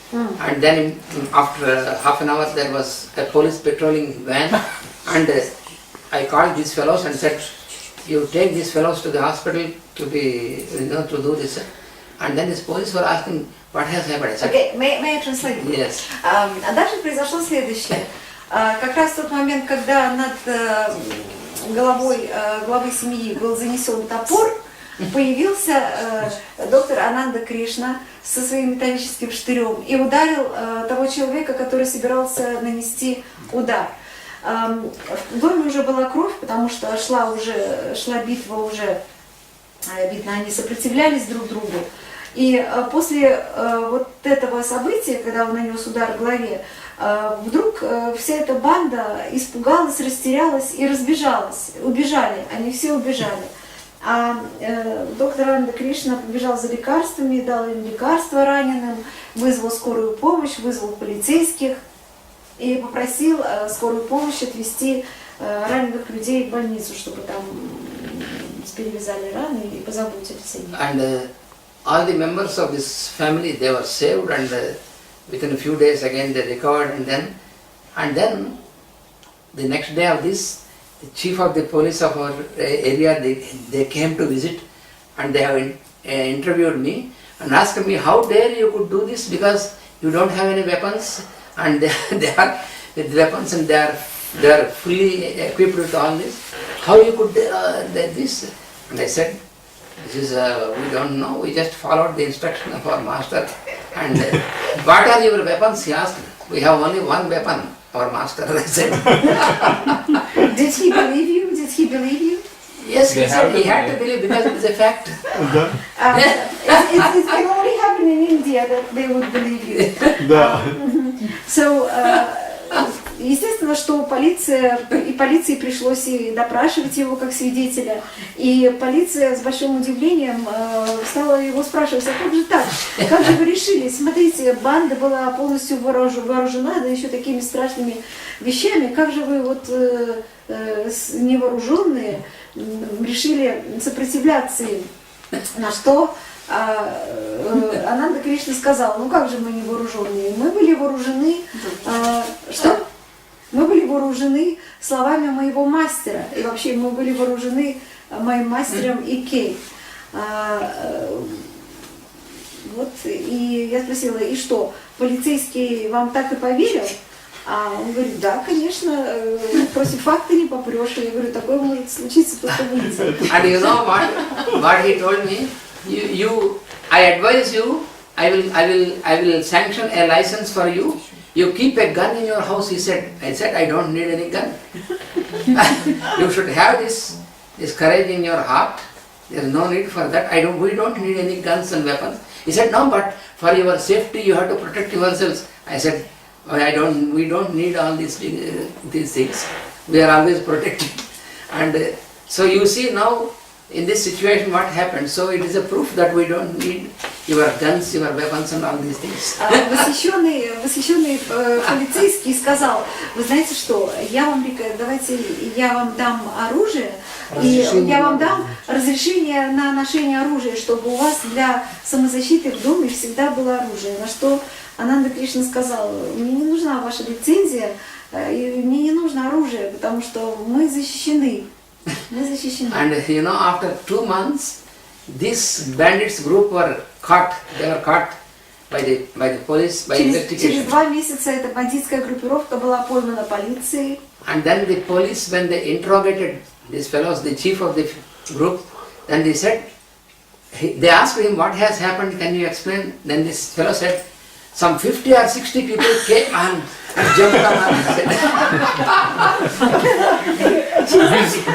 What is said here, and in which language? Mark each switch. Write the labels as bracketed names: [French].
[English] And then after half an hour there was a police patrolling van, and I called these fellows and said, you take these fellows to the hospital to be, to do this. And then these police were asking, what has happened? I said, Okay, may I translate? Yes. [Russian] А дальше произошло следующее. Как раз в тот момент, когда над головой главы семьи был занесен топор, появился доктор Ананта Кришна со своим металлическим штырем и ударил того человека, который собирался нанести удар. В доме уже была кровь, потому что шла битва уже, видно, они сопротивлялись друг другу. И после вот этого события, когда он нанес удар в голове, вдруг вся эта банда испугалась, растерялась и разбежалась. Убежали, они все убежали. А доктор Ананта Кришна побежал за лекарствами, дал им лекарства раненым, вызвал скорую помощь, вызвал полицейских и попросил скорую помощь отвезти раненых людей в больницу, чтобы там перевязали раны и позаботились о них. [English] And all the members of this family, they were saved, and within a few days again they recovered, and then the next day of this, the chief of the police of our area, they came to visit, and they have interviewed me and asked me, how dare you could do this, because you don't have any weapons, and they are with weapons and they are fully equipped with all this. How you could this? And I said, this is we don't know. We just followed the instruction of our master. And what are your weapons? He asked. We have only one weapon, our master. I said. Did he believe you? Did he believe you? Yes, he said he had to believe because it is a fact. It can only happen in India that they would believe you. [Russian] So, естественно, что полиции пришлось и допрашивать его как свидетеля. И полиция с большим удивлением стала его спрашивать, а как же так? Как же вы решили? Смотрите, банда была полностью вооружена, да еще такими страшными вещами. Как же вы вот невооруженные решили сопротивляться им? На что Ананта Кришна сказал, ну как же мы не вооруженные? Мы были вооружены, что? Мы были вооружены словами моего мастера, и вообще мы были вооружены моим мастером Икей. Вот, и я спросила, и что, полицейский вам так и поверил? А он говорит, да, конечно, против факта не попрешь. Я говорю, такое может случиться только в Индии. [English] And you know what he told me? I advise you, I will sanction a license for you. You keep a gun in your house, he said. I said, I don't need any gun. You should have this courage in your heart. There is no need for that. We don't need any guns and weapons. He said, no, but for your safety, you have to protect yourselves. I said, we don't need all these things. We are always protected. And so you see now, in this situation what happened, so it is a proof that we don't need your guns, your weapons and all these things. [Russian] Восхищенный полицейский сказал, вы знаете что, давайте я вам дам оружие, и я вам дам разрешение на ношение оружия, чтобы у вас для самозащиты в доме всегда было оружие. На что Ананта Кришна сказал, мне не нужна ваша лицензия, и мне не нужно оружие, потому что мы защищены. [English] And you know, after 2 months, this bandits group were caught. They were caught by the police, by investigation. [Russian] Через 2 месяца эта бандитская группировка была поймана полицией. [English] And then the police, when they interrogated these fellows, the chief of the group, then they said, they asked him, what has happened, can you explain? Then this fellow said, some 50 or 60 people came and jumped on us.